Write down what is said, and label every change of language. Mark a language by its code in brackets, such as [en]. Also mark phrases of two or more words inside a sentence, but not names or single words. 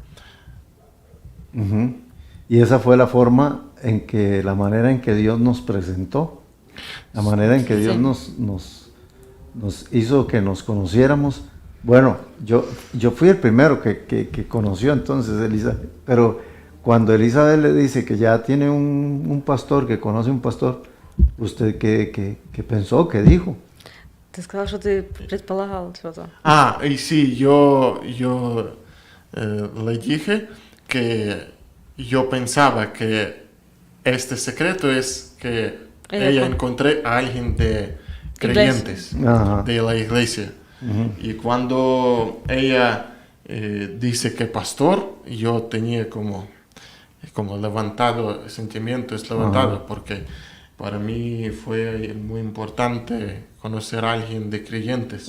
[es] Y esa fue la manera en que Dios nos presentó, la manera en que Dios nos hizo que nos conociéramos. Bueno, yo fui el primero que conoció entonces a Elizabeth, pero cuando Elizabeth le dice que ya tiene un pastor, que conoce un pastor, ¿usted qué pensó? ¿Qué dijo? [ru] Ты сказал, что ты предполагал что-то. [es] Y sí, yo le dije que yo pensaba que este secreto es que ella encontré a alguien de creyentes, de la iglesia. Y cuando ella dice que pastor, yo tenía como levantado, sentimientos levantados, porque para mí fue muy importante conocer a alguien de creyentes.